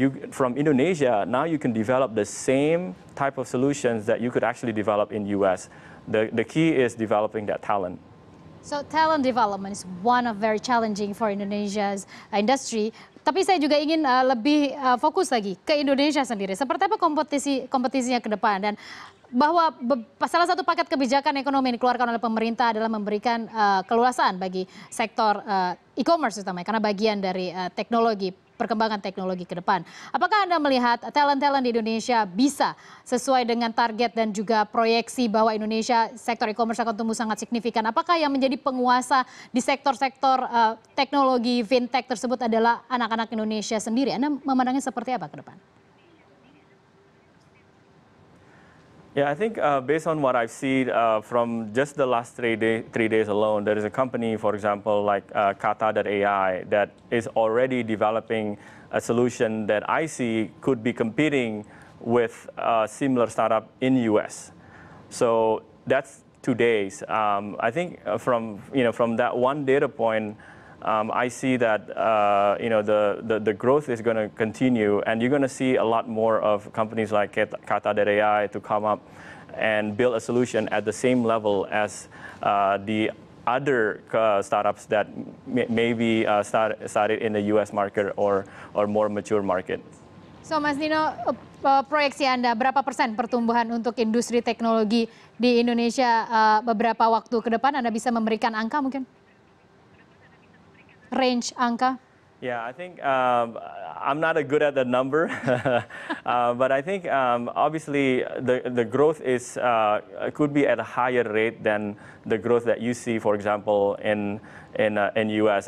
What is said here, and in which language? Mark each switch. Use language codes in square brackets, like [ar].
[en] From Indonesia, now you can develop the same type of solutions that you could actually develop in U.S. The key is developing that talent. So talent development is one of very challenging for Indonesia's industry. [id] Tapi saya juga ingin lebih fokus lagi ke Indonesia sendiri. Seperti apa kompetisinya ke depan, dan bahwa salah satu paket kebijakan ekonomi yang dikeluarkan oleh pemerintah adalah memberikan keluasan bagi sektor e-commerce utamanya karena bagian dari perkembangan teknologi ke depan. Apakah Anda melihat talent-talent di Indonesia bisa sesuai dengan target dan juga proyeksi bahwa Indonesia sektor e-commerce akan tumbuh sangat signifikan? Apakah yang menjadi penguasa di sektor-sektor teknologi fintech tersebut adalah anak-anak Indonesia sendiri? Anda memandangnya seperti apa ke depan? [en] Yeah, I think based on what I've seen from just the last 3 days alone, there is a company, for example, like Kata.ai that is already developing a solution that I see could be competing with a similar startup in US. So that's 2 days. I think from that one data point, I see that the growth is going to continue, and you're going to see a lot more of companies like Kata.ai to come up and build a solution at the same level as the other startups that maybe started in the US market or more mature market. [id] So Mas Ninou, proyeksi Anda berapa persen pertumbuhan untuk industri teknologi di Indonesia beberapa waktu ke depan? Anda bisa memberikan angka mungkin? Range angka? [en] Yeah, I think I'm not good at the number, but I think obviously the growth is could be at a higher rate than the growth that you see, for example, in US.